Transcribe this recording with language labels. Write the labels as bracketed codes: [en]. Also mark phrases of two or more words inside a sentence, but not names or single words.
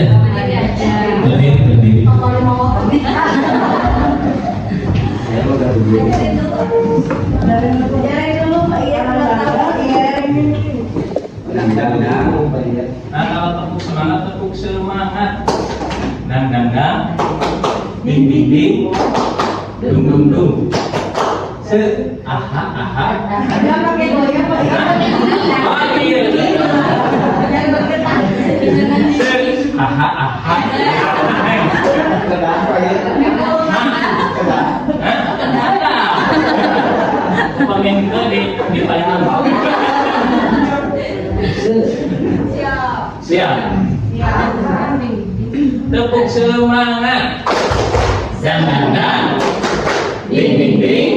[id] Berdiri. Nah, kalau tepuk semangat. Dang. Ding. Dung. Aha. Jangan pakai goyang, Pak. Aha. Pengen ke di Thailand. Siap. Tepuk semangat. Dang. Ding.